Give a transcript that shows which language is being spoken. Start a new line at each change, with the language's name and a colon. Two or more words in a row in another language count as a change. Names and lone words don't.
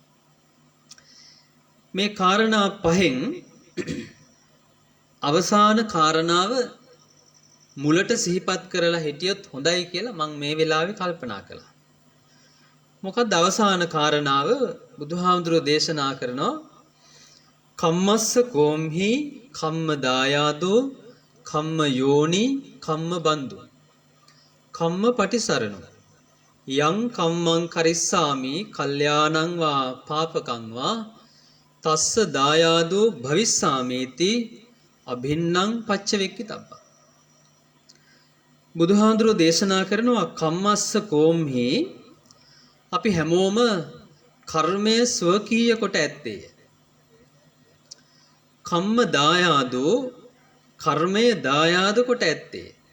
Sinhala: මේ කාරණා පහෙන් අවසාන කාරණාව මුලට සිහිපත් කරලා හිටියොත් හොඳයි කියලා මම මේ වෙලාවේ කල්පනා කළා. මොකක්ද අවසාන කාරණාව? බුදුහාමුදුරෝ දේශනා කරනවා
Pali: කම්මස්ස කෝම්හි කම්ම දායාදෝ කම්ම යෝනි කම්ම බන්දු කම්ම පටිසරණෝ යං කම්මං කරිස්සාමි කල්යාණං වා පාපකං වා තස්ස දායාදෝ භවිස්සාමේති අභින්නම් පච්චවෙක්කිතබ්බා.
Sinhala: බුදුහාඳුරෝ දේශනා කරනවා
Pali: කම්මස්ස කෝම්හි
Sinhala: අපි හැමෝම කර්මය ස්වකීය කොට ඇත්තේය.
Pali: කම්ම දායාදෝ
Sinhala: කර්මය දායාද කොට ඇත්තේ.